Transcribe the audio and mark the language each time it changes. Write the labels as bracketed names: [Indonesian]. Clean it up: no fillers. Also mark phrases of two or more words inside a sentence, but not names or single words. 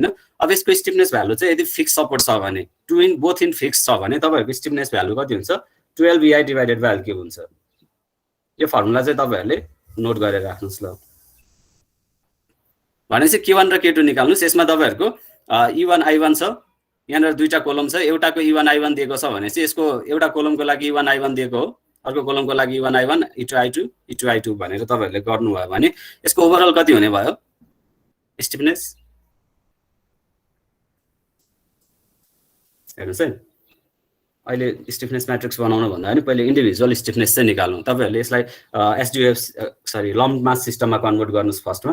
[Nepali] अब यसको [English] stiffness value [Nepali] चाहिँ यदि [English] fix support [Nepali] छ भने [English] both in fix [Nepali] छ भने तपाईहरुको [English] stiffness value [Nepali] कति हुन्छ 12 [English] divided by [Nepali] l3 हुन्छ। यो फर्मुला चाहिँ तपाईहरुले नोट गरेर राख्नुस् ल। भनेपछि k1 र k2 निकाल्नुस्। यसमा तपाईहरुको e1 i1 छ, यहाँनिर दुईटा कोलम छ, एउटाको e1 i1 दिएको छ भने चाहिँ यसको एउटा कोलमको लागि e1 i1 दिएको हो, अर्को कोलमको लागि e1 i1 e2 i2 e2 i2 भनेर तपाईहरुले गर्नुभयो भने यसको ओभरअल कति हुने भयो स्टिफनेस हेर्नुस् है। अहिले [English] stiffness matrix [Nepali] बनाउनु भन्दा पनि पहिले [English] individual stiffness [Nepali] चाहिँ निकाल्नु। तपाईहरुले यसलाई [English] lump mass [Nepali] सिस्टममा कन्भर्ट गर्नुस् फर्स्टमा।